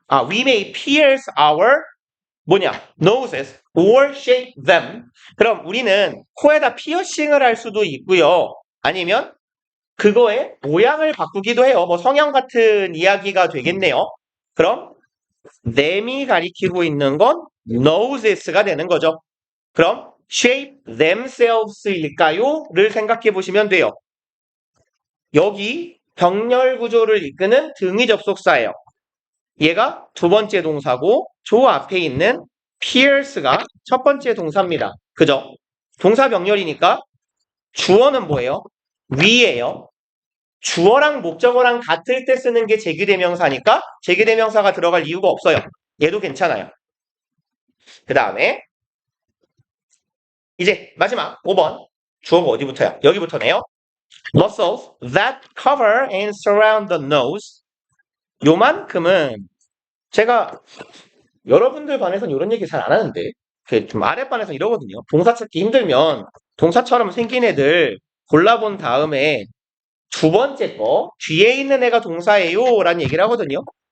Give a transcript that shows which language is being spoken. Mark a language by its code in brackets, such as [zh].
[en] We may pierce our [ko] 뭐냐? [en] noses or shape them. [ko] 그럼 우리는 코에다 피어싱을 할 수도 있고요. 아니면 그거의 모양을 바꾸기도 해요. 뭐 성형 같은 이야기가 되겠네요. 그럼 them이 가리키고 있는 건 noses가 되는 거죠. 그럼 [en] shape themselves [ko] 일까요? 를 생각해 보시면 돼요. 여기 병렬 구조를 이끄는 등위 접속사예요. 얘가 두 번째 동사고 조 앞에 있는 pierce가 첫 번째 동사입니다. 그죠? 동사 병렬이니까 주어는 뭐예요? we예요. 주어랑 목적어랑 같을 때 쓰는 게 제규대명사니까 제규대명사가 들어갈 이유가 없어요. 얘도 괜찮아요. 그 다음에 이제 마지막 5번 주어가 어디부터야? 여기부터네요. [en] Muscles that cover and surround the nose. [ko] 요만큼은 제가 여러분들 반에서는 이런 얘기 잘 안 하는데 좀 아랫반에서 이러거든요. 동사 찾기 힘들면 동사처럼 생긴 애들 골라본 다음에 두 번째 거 뒤에 있는 애가 동사예요 라는 얘기를 하거든요.